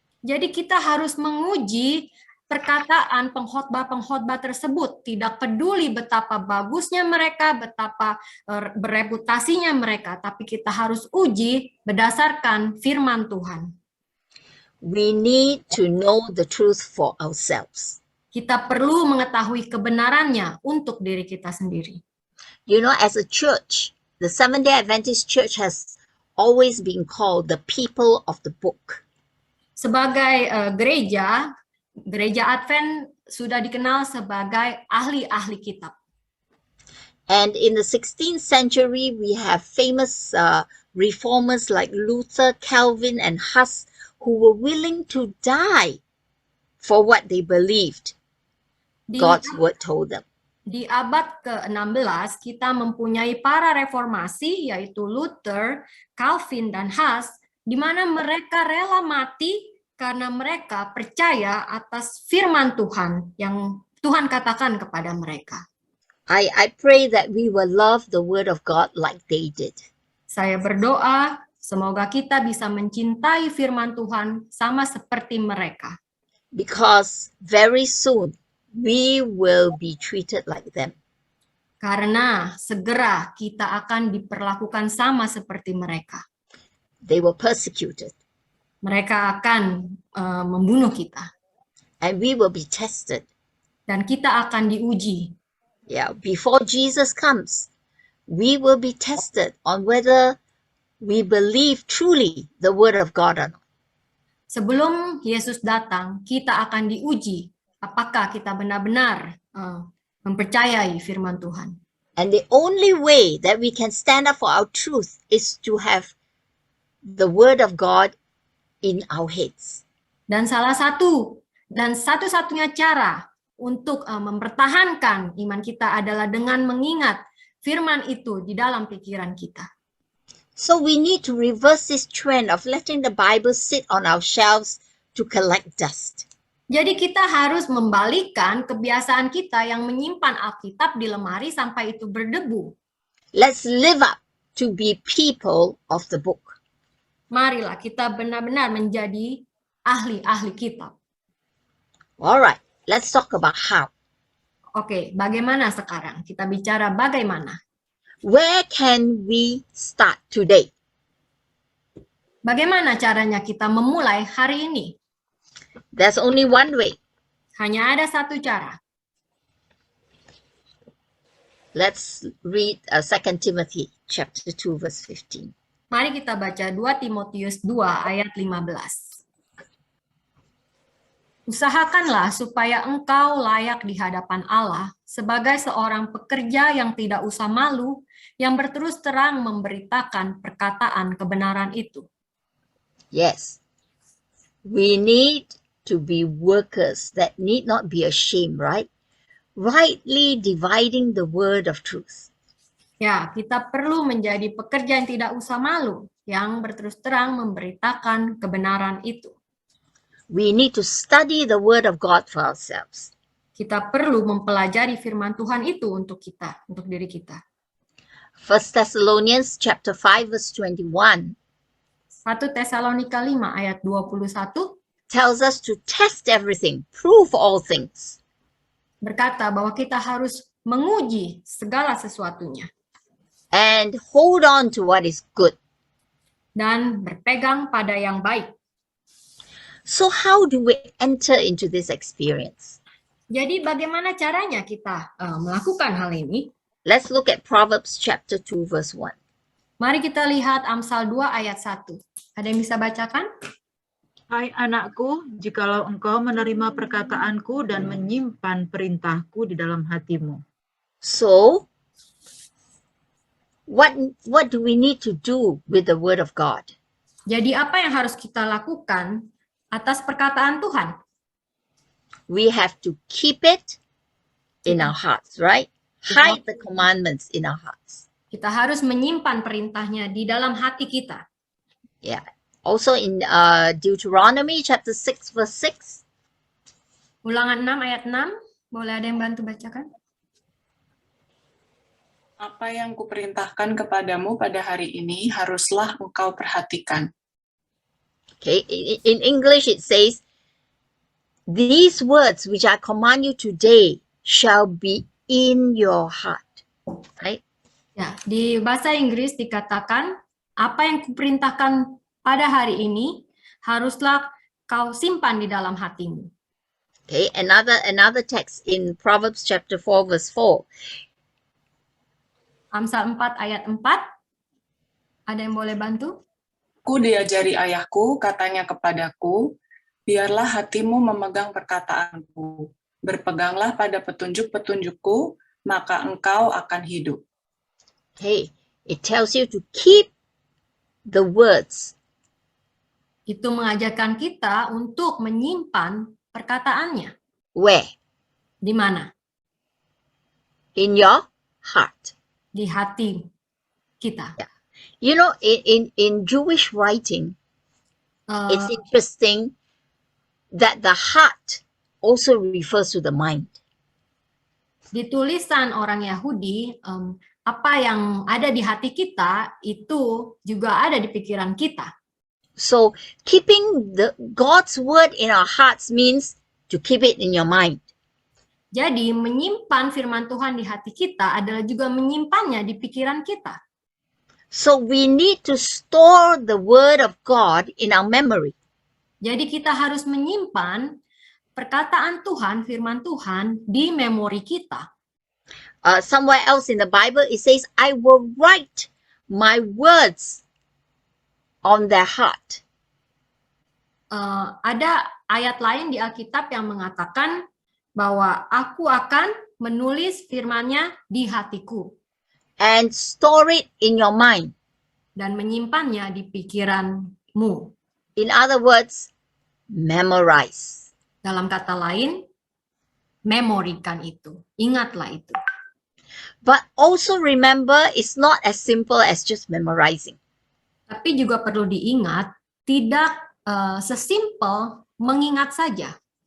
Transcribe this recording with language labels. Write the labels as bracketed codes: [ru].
[id] Jadi kita harus menguji perkataan pengkhotbah-pengkhotbah tersebut. Tidak peduli betapa bagusnya mereka, betapa bereputasinya mereka, tapi kita harus uji berdasarkan firman Tuhan. [en] We need to know the truth for ourselves. [id] Kita perlu mengetahui kebenarannya untuk diri kita sendiri. [en] You know, as a church, the Seventh-day Adventist Church has always been called the people of the book. [id] Sebagai gereja Advent sudah dikenal sebagai ahli-ahli kitab. [en] And in the 16th century, we have famous reformers like Luther, Calvin, and Huss, who were willing to die for what they believed God's word told them. [id] Di abad ke-16, kita mempunyai para reformasi, yaitu Luther, Calvin, dan Huss, di mana mereka rela mati karena mereka percaya atas firman Tuhan yang Tuhan katakan kepada mereka. [en] I pray that we will love the word of God like they did. [id] Saya berdoa, semoga kita bisa mencintai firman Tuhan sama seperti mereka. [en] Because very soon, we will be treated like them. [id] Karena segera kita akan diperlakukan sama seperti mereka. [en] They were persecuted. [id] Mereka akan membunuh kita. [en] And we will be tested. [id] Dan kita akan diuji. [en] Yeah, before Jesus comes, we will be tested on whether we believe truly the word of God or not. [id] Sebelum Yesus datang, kita akan diuji apakah kita benar-benar mempercayai firman Tuhan. [en] And the only way that we can stand up for our truth is to have the word of God in our heads. [id] Dan satu-satunya cara untuk mempertahankan iman kita adalah dengan mengingat firman itu di dalam pikiran kita. [en] So we need to reverse this trend of letting the Bible sit on our shelves to collect dust. [id] Jadi kita harus membalikkan kebiasaan kita yang menyimpan Alkitab di lemari sampai itu berdebu. [en] Let's live up to be people of the book. [id] Marilah kita benar-benar menjadi ahli-ahli kitab. [en] All right, let's talk about how. [id] Oke, bagaimana sekarang? Kita bicara bagaimana. [en] Where can we start today? [id] Bagaimana caranya kita memulai hari ini? [en] There's only one way. [id] Hanya ada satu cara. [en] Let's read 2 Timothy chapter 2 verse 15. [id] Mari kita baca 2 Timotius 2 ayat 15. Usahakanlah supaya engkau layak di hadapan Allah sebagai seorang pekerja yang tidak usah malu, yang berterus terang memberitakan perkataan kebenaran itu. [en] Yes, we need to be workers that need not be ashamed, right? Rightly dividing the word of truth. [id] Ya, kita perlu menjadi pekerja yang tidak usah malu, yang berterus terang memberitakan kebenaran itu. [en] We need to study the word of God for ourselves. [id] Kita perlu mempelajari firman Tuhan itu untuk kita, untuk diri kita. [en] 1 Thessalonians chapter 5 verse 21 [id] 1 Tesalonika 5 ayat 21 [en] tells us to test everything, prove all things. [id] berkata bahwa kita harus menguji segala sesuatunya [en] And hold on to what is good. [id] dan berpegang pada yang baik. [en] So how do we enter into this experience? [id] Jadi bagaimana caranya kita melakukan hal ini? [en] Let's look at Proverbs chapter 2 verse 1. [id] Mari kita lihat Amsal 2 ayat 1. Ada yang bisa bacakan? Hai anakku, jikalau engkau menerima perkataanku dan menyimpan perintahku di dalam hatimu. [en] So, what do we need to do with the word of God? [id] Jadi apa yang harus kita lakukan atas perkataan Tuhan? [en] We have to keep it in our hearts, right? Hide the commandments in our hearts. [id] Kita harus menyimpan perintahnya di dalam hati kita. [en] Yeah. Also in Deuteronomy chapter 6 verse 6. [id] Ulangan 6 ayat 6, boleh ada yang bantu bacakan? Apa yang kuperintahkan kepadamu pada hari ini haruslah engkau perhatikan. [en] Okay, in English it says, these words which I command you today shall be in your heart. Right? [id] Ya, di bahasa Inggris dikatakan, apa yang kuperintahkan pada hari ini haruslah kau simpan di dalam hatimu. [en] Okay, another text in Proverbs chapter 4 verse 4. [id] Amsal 4 ayat 4. Ada yang boleh bantu? Ku diajari ayahku, katanya kepadaku, biarlah hatimu memegang perkataanku. Berpeganglah pada petunjuk-petunjukku, maka engkau akan hidup. [en] Okay, it tells you to keep the words. [id] Itu mengajarkan kita untuk menyimpan perkataannya. [en] Where? [id] Di mana? [en] In your heart. [id] Di hati kita. [en] Yeah. You know, in Jewish writing, it's interesting that the heart also refers to the mind. [id] Di tulisan orang Yahudi, apa yang ada di hati kita itu juga ada di pikiran kita. [en] So keeping God's word in our hearts means to keep it in your mind. [id] Jadi menyimpan firman Tuhan di hati kita adalah juga menyimpannya di pikiran kita. [en] So we need to store the word of God in our memory. [id] Jadi kita harus menyimpan perkataan Tuhan, firman Tuhan di memori kita. [en] Somewhere else in the Bible it says, I will write my words on their heart. [id] Ada ayat lain di Alkitab yang mengatakan bahwa aku akan menulis firman-Nya di hatiku. [en] And store it in your mind. [id] Dan menyimpannya di pikiranmu. [en] In other words, memorize. [id] Dalam kata lain, memorikan itu. Ingatlah itu. [en] But also remember, it's not as simple as just memorizing. [id] Tapi juga perlu diingat, tidak sesimpel mengingat saja.